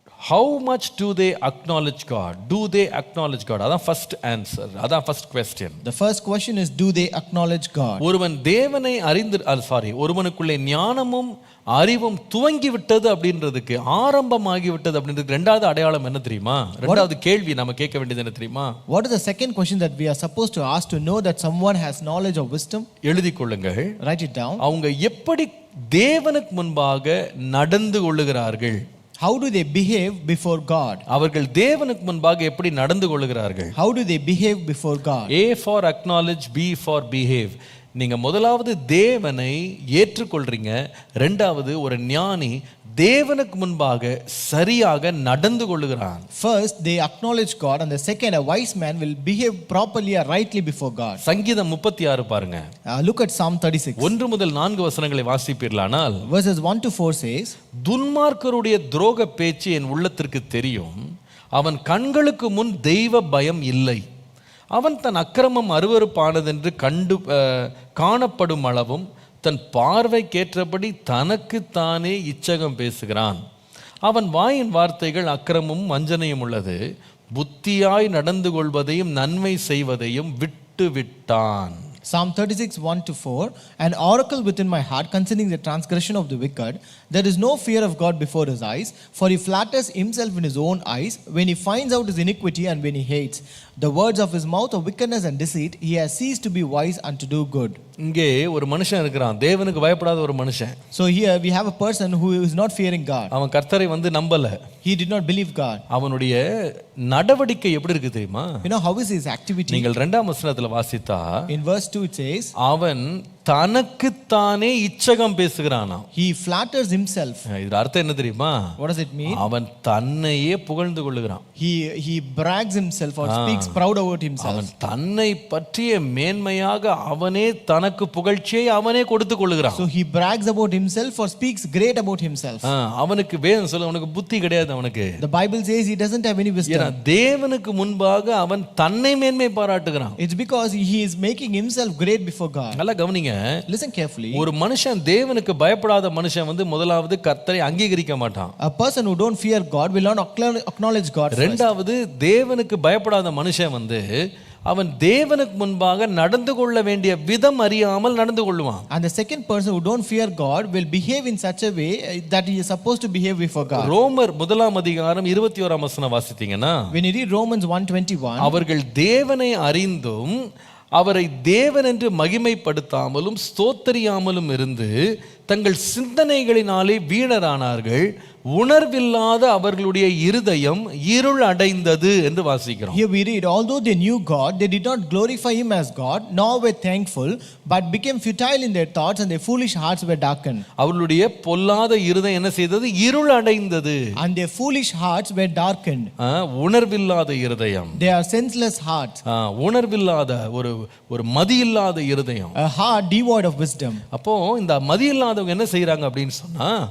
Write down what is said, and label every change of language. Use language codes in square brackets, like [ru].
[en] how much do they acknowledge God? Do they acknowledge God? [ta] அதான் [en] first answer, [ta] அதான் [en] first question. The first question is, do they acknowledge God? [ta] ஒருவன் தேவனை ஒருவனுக்குள்ளே ஞானமும் அறிவும் துவங்கி விட்டது அப்படின்றதுக்கு, ஆரம்பமாகி விட்டது அப்படின்றதுக்கு ரெண்டாவது அடையாளம் என்ன தெரியுமா? ரெண்டாவது கேள்வி நம்ம கேட்க வேண்டியது என்ன தெரியுமா? [en] What is the second question that we are supposed to ask to know that someone has knowledge or wisdom? [ta] எழுதிக் கொள்ளுங்கள். [en] Write it down. [ta] அவங்க எப்படி தேவனுக்கு முன்பாக நடந்து கொள்ளுகிறார்கள்? [en] How do they behave before God? [ta] அவர்கள் தேவனுக்கு முன்பாக எப்படி நடந்து கொள்ளுகிறார்கள்? [en] How do they behave before God? A for acknowledge, B for behave. [ta] நீங்க முதலாவது தேவனை ஏற்றுக்கொள்றீங்க, ரெண்டாவது ஒரு ஞானி தேவனுக்கு முன்பாக சரியாக நடந்து கொள்ளுகிறான். [en] First they acknowledge God, and the second, a wise man will behave properly or rightly before God. [ta] சங்கீதம் 36 பாருங்க. [en] Look at Psalm 36. [ta] 1 முதல் 4 வசனங்களை வாசிப்பீர்களானால், [en] verses 1 to 4 says, [ta] துன்மார்க்கருடைய துரோக பேச்சு என் உள்ளத்திற்கு தெரியும், அவன் கண்களுக்கு முன் தெய்வ பயம் இல்லை. அவன் தன் அக்கிரமம் அருவருப்பானதென்று காணப்படும் அளவும் தன் பார்வைக்கேற்றபடி தனக்குத்தானே இச்சகம் பேசுகிறான். அவன் வாயின் வார்த்தைகள் அக்கிரமும் வஞ்சனையும் உள்ளது. புத்தியாய் நடந்து கொள்வதையும் நன்மை செய்வதையும் விட்டு விட்டான். [en] Psalm 36, 1 to 4. An oracle within my heart concerning the transgression of the wicked. There is no fear of God before his eyes, for he flatters himself in his own eyes when he finds out his iniquity and when he hates. The words of his mouth are wickedness and deceit. He has ceased to be wise and to do good. [ta] இங்கே ஒரு மனுஷன் இருக்கிறான், தேவனுக்கு பயப்படாத ஒரு மனுஷன். [en] So here we have a person who is not fearing God. [ta] அவன் கர்த்தரை நம்பல. [en] He did not believe God. [ta] அவனுடைய நடவடிக்கை எப்படி இருக்கு தெரியுமா? [en] You know how is his activity? [ta] நீங்கள் 2ஆம் வசனத்துல வாசித்தா, [en] in verse 2 it says, [ta] அவன் தனக்குத்தானே இச்சகம் பேசுகிறானா. [en] He flatters himself. [ta] இது அர்த்தம் என்ன தெரியுமா? [en] What does it mean? [ta] அவன் தன்னையே புகழ்ந்து கொள்ளுகிறான். [en] He brags himself or speaks proud about himself. [ta] அவன் தன்னை பற்றிய மேன்மையாக அவனே தனக்கு புகழ்ச்சியை அவனே கொடுத்து கொள்ளுகிறான். [en] So he brags about himself or speaks great about himself. [ta] அவனுக்கு வேதம் சொல்ல, அவனுக்கு புத்தி கிடையாது அவனுக்கு. [en] The Bible says he doesn't have any wisdom. [ta] தேவனுக்கு முன்பாக அவன் தன்னை மேன்மை பாராட்டுகிறான். [en] It's because he is making himself great before God. [ta] நல்லா கவனிங்க. [en] Listen carefully. [ta] ஒரு மனுஷன் தேவனுக்கு பயப்படாத மனுஷன் முதலாவது கர்த்தரை அங்கீகரிக்க மாட்டான். [en] A person who don't fear God will not acknowledge God. [ta] இரண்டாவது, தேவனுக்கு பயப்படாத மனுஷன் அவன் தேவனுக்கு முன்பாக நடந்து கொள்ள வேண்டிய விதம் அறியாமல் நடந்து கொள்வான். [en] And the second person who don't fear God will behave in such a way that he is supposed to behave before God. [ta] ரோமர் 1ஆம் அதிகாரம் 21ஆம் வசனம் வாசித்தீங்கன்னா, [en] when you read Romans 1:21, [ta] அவர்கள் தேவனை அறிந்தும் அவரை தேவன் என்று மகிமைப்படுத்தாமலும் ஸ்தோத்தரியாமலும் இருந்து தங்கள் சிந்தனைகளினாலே வீணரானார்கள். உணர்வில்லாத அவர்களுடைய இருதயம் இருள் அடைந்தது என்று வாசிக்கிறோம். [en] Here we read, although they knew God, they did not glorify him as God, nor were thankful, but became futile in their thoughts, and their foolish hearts were darkened. [ta] அவர்களுடைய பொல்லாத இருதயம் என்ன செய்தது? இருள் அடைந்தது. [en] And their foolish hearts were darkened. [ta] உணர்வில்லாத இருதயம். [en] They are senseless hearts. [ta] உணர்வில்லாத ஒரு மதியில்லாத இருதயம். [en] A heart devoid of wisdom. [ta] அப்போ இந்த மதியில்லாதவங்க என்ன செய்றாங்க அப்படின்னு சொன்னா,